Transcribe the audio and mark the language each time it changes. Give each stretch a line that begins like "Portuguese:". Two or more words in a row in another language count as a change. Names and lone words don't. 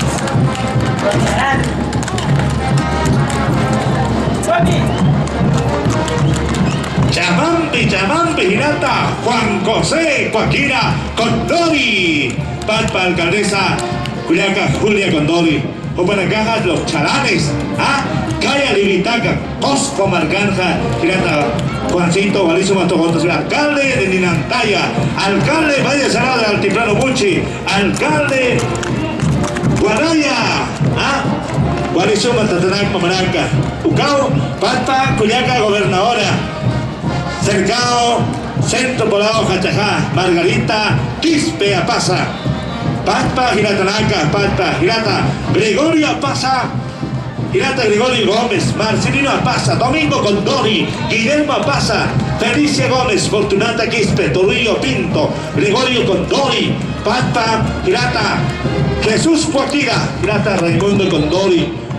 Spanish: Chamampi, Girata, Juan José, Cuaquira, Condori, Palpa, alcaldesa, Julia Condori, Opanacajas, los chalanes, Calla Libitaca, Cosco Marcanja, Girata, Juancito, Valísimo, Tocontos, el alcalde de Ninantaya, alcalde, vaya Alcalde Sarada del Altiplano Muchi, alcalde Guaraya, Guarizo Matatanac Mamanaca, Ucao, Pata, Cuyaca, gobernadora, Cercado, Centro Poblado Jachajá, Margarita, Quispe Apasa, Pata, Giratanaca, Pata, Girata, Gregorio Apasa, Girata Gregorio Gómez, Marcelino Apasa, Domingo Condori, Guillermo Apasa, Felicia Gómez, Fortunata Quispe, Torrillo Pinto, Gregorio Condori, Pata, Girata, Jesús Poquira, Girata Raimundo Condori,